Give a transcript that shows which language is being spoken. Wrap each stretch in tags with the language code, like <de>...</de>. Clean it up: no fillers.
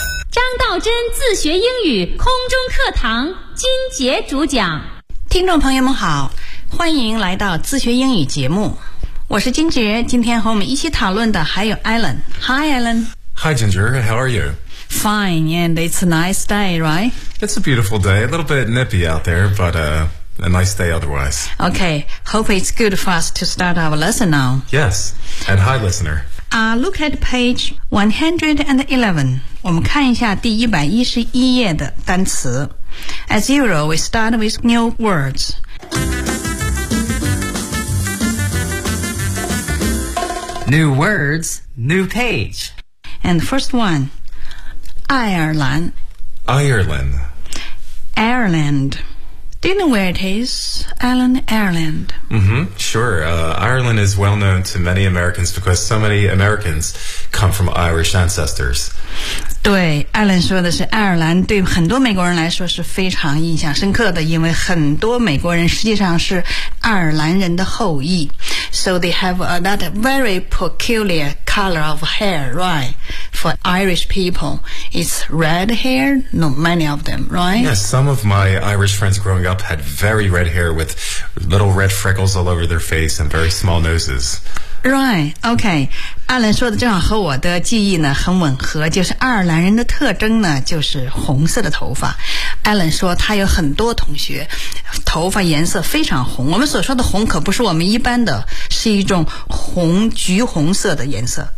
<zh>张道真自学英语空中课堂金杰主讲。听众朋友们好，欢迎来到自学英语节目。我是金杰，今天和我们一起讨论的还有 Alan。</zh> <en>Hi Alan。 Hi Ginger, how are you? Fine, and it's a nice day, right? It's a beautiful day, a little bit nippy out there, but a nice day otherwise. Okay, hope it's good for us to start our lesson now. Yes, and hi listener. Look at page 111.</en> <zh>我们看一下第111页的单词。</zh> <en>As usual, we start with new words. New words, new page. And the first one, Ireland. Ireland. Ireland. Do you know where it is, Alan? Ireland. Mm-hmm, sure. Ireland is well known to many Americans because so many Americans come from Irish ancestors.</en> <zh>对 ,Alan 说的是爱尔兰对很多美国人来说是非常印象深刻的，因为很多美国人实际上是爱尔兰人的后裔。</zh> <en>So they have that very peculiar color of hair, right? For Irish people, it's red hair, not many of them, right? Yes, some of my Irish friends growing up had very red hair with little red freckles all over their face and very small noses. Right, okay.</en> <zh>Alan 说的正好和我的记忆呢很吻合，就是爱尔兰人的特征呢就是红色的头发。 Alan 说他有很多同学头发颜色非常红，我们所说的红可不是我们一般的，是一种红橘红色的颜色。</zh>